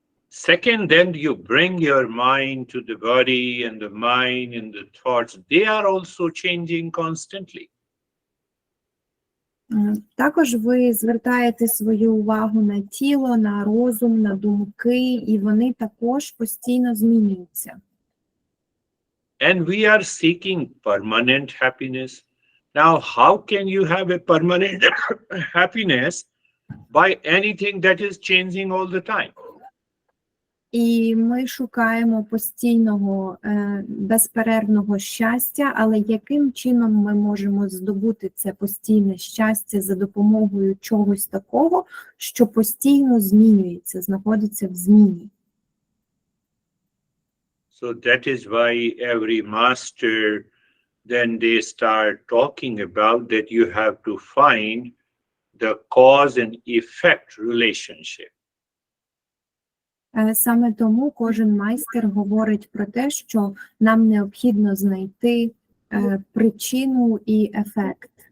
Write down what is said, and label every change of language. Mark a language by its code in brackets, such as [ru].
[en] Second, then you bring your mind to the body, and the mind and the thoughts, they are also changing constantly. [uk] Також ви звертаєте свою увагу на тіло, на розум, на думки, і вони також постійно змінюються. [en] And we are seeking permanent happiness. Now, how can you have a permanent happiness by anything that is changing all the time? [uk] І ми шукаємо постійного, безперервного щастя, але яким чином ми можемо здобути це постійне щастя за допомогою чогось такого, що постійно змінюється, знаходиться в зміні? [en] So that is why every master, then they start talking about that you have to find the cause and effect relationship. [uk] Саме тому кожен майстер говорить про те, що нам необхідно знайти причину і ефект.